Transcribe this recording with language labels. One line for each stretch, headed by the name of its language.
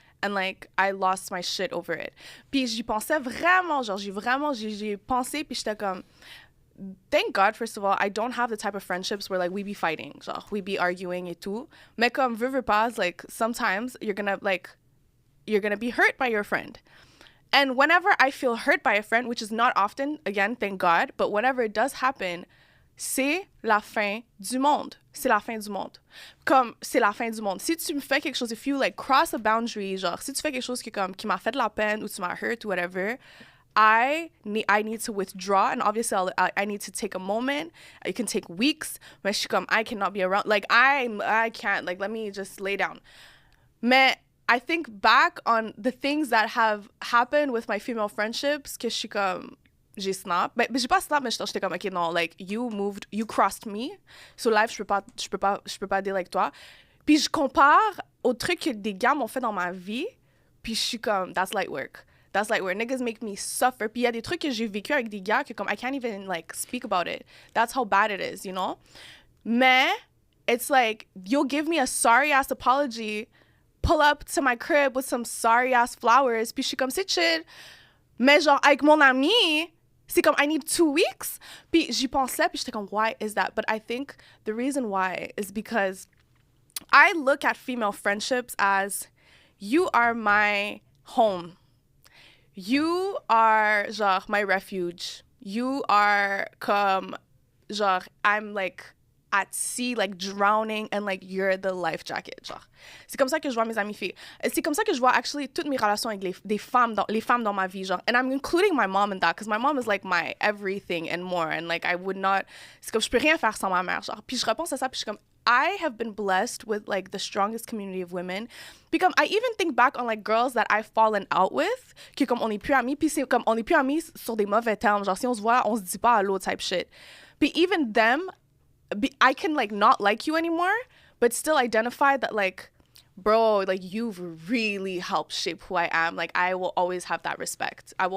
English: And like, I lost my shit over it.
French: Puis j'y pensais vraiment, genre, j'ai pensé, puis j'étais comme...
English: Thank God, first of all, I don't have the type of friendships where like we be fighting, genre we be arguing
French: et tout. Mais comme veux pas,
English: like sometimes you're gonna be hurt by your friend. And whenever I feel hurt by a friend, which is not often, again, thank God, but whenever it does happen,
French: c'est la fin du monde. C'est la fin du monde. Comme c'est la fin du monde. Si tu me fais quelque chose,
English: if you like cross a boundary,
French: genre si tu fais quelque chose qui m'a fait de la peine ou tu m'as
English: hurt ou whatever, I need to withdraw, and obviously I need to take a moment. It can take weeks.
French: Mais je suis comme,
English: I cannot be around. Like, I can't. Like, let me just lay down. Mais I think back on the things that have happened with my female friendships,
French: que je suis comme, j'ai snap. Mais j'ai pas snap, mais j'étais comme, okay, non, like,
English: you crossed me. So life,
French: je peux pas deal avec toi. Puis je compare aux trucs que des gars m'ont fait dans ma vie. Puis je suis comme,
English: that's light work. That's like where niggas make me suffer.
French: Puis il y a des trucs que j'ai vécu avec des gars que comme
English: I can't even like speak about it. That's how bad it is, you know? Mais it's like you'll give me a sorry ass apology, pull up to my crib with some sorry ass flowers,
French: puis je suis comme c'est chill. Mais genre avec mon ami, c'est comme
English: I need 2 weeks.
French: Puis j'y pensais, puis j'étais comme
English: why is that? But I think the reason why is because I look at female friendships as you are my home. You are, genre, my refuge. You are comme, genre, I'm like at sea, like drowning, and like you're the life jacket, genre.
French: C'est comme ça que je vois mes amies filles. C'est comme ça que je vois actually toutes mes relations avec les femmes dans ma vie, genre.
English: And I'm including my mom in that, because my mom is like my everything and more. And like I would not,
French: c'est comme je peux rien faire sans ma mère, genre. Puis je repense à ça, puis je suis comme,
English: I have been blessed with like the strongest community of women. Because I even think back on like girls that I've fallen out with,
French: que comme on est plus amis, puis c'est comme on est plus amis sur des mauvais termes, genre si on se voit, on se dit pas allô
English: type shit. But even them, I can like not like you anymore, but still identify that like, bro, like you've really helped shape who I am. Like I will always have that respect.